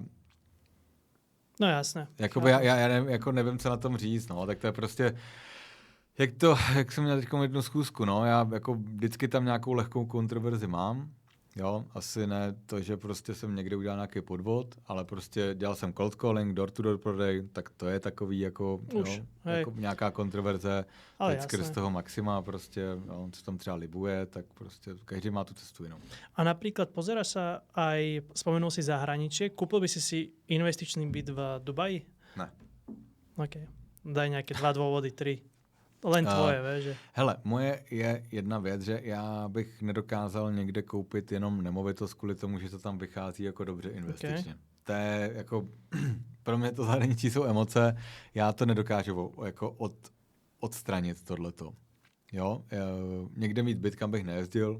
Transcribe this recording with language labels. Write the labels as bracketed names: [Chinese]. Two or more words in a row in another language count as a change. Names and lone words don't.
[Slovak] no jasné. [Czech] Jakoby já jako nevím, co na tom říct, no, tak to je prostě, jak jsem měl teď jednu schůzku, no, já jako vždycky tam nějakou lehkou kontroverzi mám, jo, asi ne to, že prostě jsem někde udělal nějaký podvod, ale prostě dělal jsem [English] cold calling, door-to-door [Czech] prodej, tak to je takový jako, jo, jako nějaká kontroverze, teď skrz toho Maxima prostě, jo, co tam třeba libuje, tak prostě každý má tu cestu jinou. [Slovak] A napríklad pozeráš sa aj, spomenul si zahraničie, kúpil by si investičný byt v Dubaji? [Czech] Ne. [Slovak] OK. Daj nejaké 2 dôvody, 3. Len tvoje, vieš. Že... [Czech] Hele, moje je jedna věc, že já bych nedokázal někde koupit jenom nemovitost kvůli tomu, že to tam vychází jako dobře investičně. Okay. To je jako, pro mě to zahraničí jsou emoce, já to nedokážu jako odstranit tohleto. Jo, někde mít byt, kam bych nejezdil.